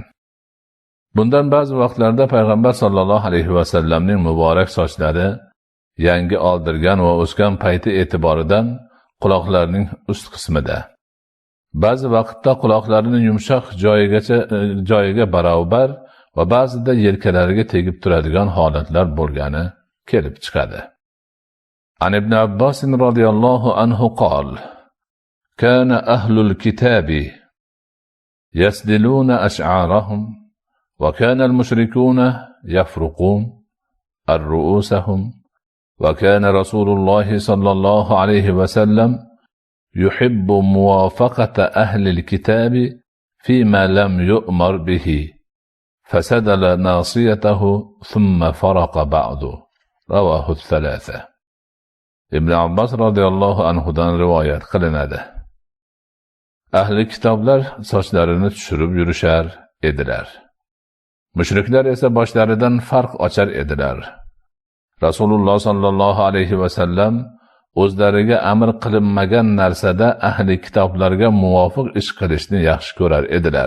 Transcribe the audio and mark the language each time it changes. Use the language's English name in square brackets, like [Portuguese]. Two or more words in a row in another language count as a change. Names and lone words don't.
[Uzbek] Bundan ba'zi vaqtlarda payg'ambar [Arabic] sollallohu alayhi va sallamning [Uzbek] muborak sochlari yangi oldirgan va o'sgan payti e'tiboridan quloqlarining ust qismida, ba'zi vaqtda quloqlarining yumshoq joyiga barobar va ba'zida yelkalariga tegib turadigan holatlar bo'lgani kelib chiqadi. [Arabic] عن ابن عباس رضي الله عنه قال: كان أهل الكتاب يسدلون أشعارهم وكان المشركون يفرقون رؤوسهم وكان رسول الله صلى الله عليه وسلم يحب موافقة أهل الكتاب فيما لم يؤمر به فسدل ناصيته ثم فرق بعده رواه الثلاثة. ابن عباس رضي الله عنه [Uzbek] dan rivoyat qilinadi. Ahli kitoblar sochlarini tushirib yurishar edilar. Mushriklar esa boshlaridan farq ochar edilar. Rasululloh [Arabic] sallallohu alayhi va sallam [Uzbek] o'zlariga amr qilinmagan narsada ahli kitoblarga muvofiq ish qilishni yaxshi ko'rar edilar.